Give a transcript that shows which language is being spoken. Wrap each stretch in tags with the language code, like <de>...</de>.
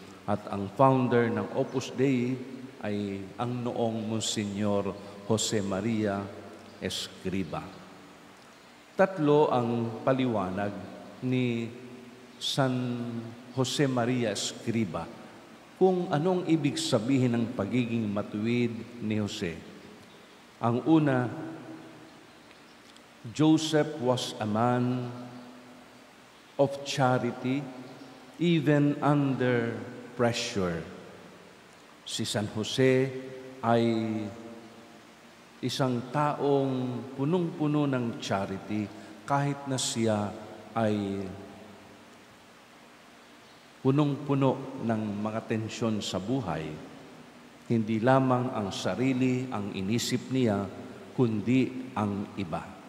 <tl>At ang founder ng Opus Dei ay ang noong Monsignor Jose Maria Escriba. Tatlo ang paliwanag ni San Jose Maria Escriba kung anong ibig sabihin ng pagiging matuwid ni Jose. Ang una,</tl> <en>Joseph was a man of charity even under pressure.</en> <tl>Si San Jose ay Isang taong punong-puno ng charity kahit na siya ay punong-puno ng mga tensyon sa buhay. Hindi lamang ang sarili ang inisip niya, kundi ang iba.</tl>